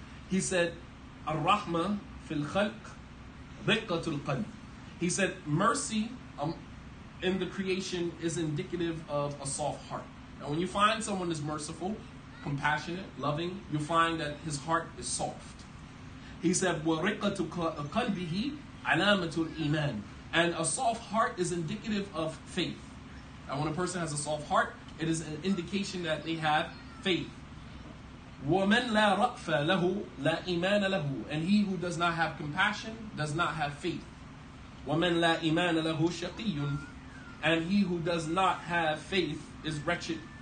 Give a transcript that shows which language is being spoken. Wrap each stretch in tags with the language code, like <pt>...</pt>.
<en>He said,</en> <ar>Ar-Rahma fil khalq riqqatul qalb.</ar> <en>He said, mercy in the creation is indicative of a soft heart. Now, when you find someone that's merciful, compassionate, loving, you find that his heart is soft. He said,</en> <ar>وَرِقَّةُ قَلْبِهِ عَلَامَةُ الْإِيمَانِ.</ar> <en>And a soft heart is indicative of faith. Now, when a person has a soft heart, it is an indication that they have faith.</en> <ar>وَمَنْ لَا رَأْفَ لَهُ لَا إِيمَانَ لَهُ.</ar> <en>And he who does not have compassion does not have faith.</en> <ar>وَمَنْ لَا إِيمَانَ لَهُ شَقِيٌّ.</ar> <en>And he who does not have faith is wretched.</en>